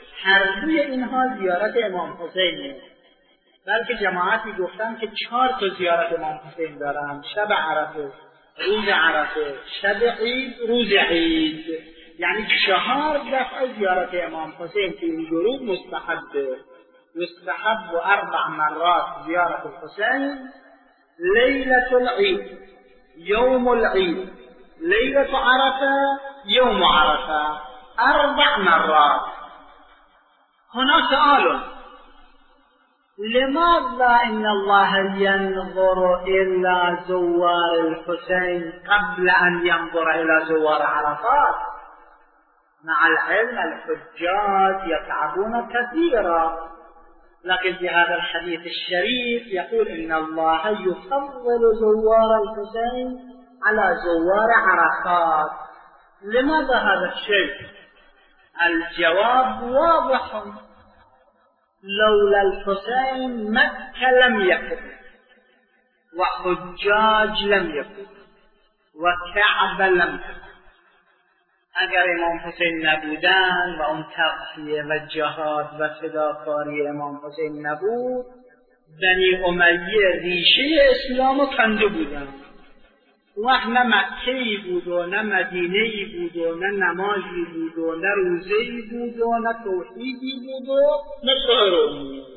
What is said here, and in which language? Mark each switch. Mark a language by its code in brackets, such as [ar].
[fa] هر دوی اینها زیارت امام حسینه، بلکه جماعتی گفتن که 4 تا زیارت امام حسین دارن: شب عرفه، روز عرفه، شب عید، روز عید. یعنی 4 دفعه زیارت امام حسین که این گروه مستحبه، [ar] يستحب 4 مرات زيارة الحسين: ليلة العيد يوم العيد، ليلة عرفة يوم عرفة، 4 مرات. هنا سؤال: لماذا إن الله ينظر إلى زوار الحسين قبل أن ينظر إلى زوار عرفات؟ مع العلم الحجاج يتعبون كثيرا، لكن في هذا الحديث الشريف يقول إن الله يفضل زوار الحسين على زوار عرفات. لماذا هذا الشيء؟ الجواب واضح: لولا الحسين مكة لم يكن، وحجاج لم يكن، وكعبة لم يكن. [fa] اگر امام حسین نبودن و اون تضحیه و جهاد و فداکاری امام حسین نبود، بنی امیه ریشه اسلامو کنده بودن، وقت نه مکه‌ای بود و نه مدینه‌ای بود و نه نمازی بود و نه روزه‌ای بود و نه توحیدی بود و نه سهرانی.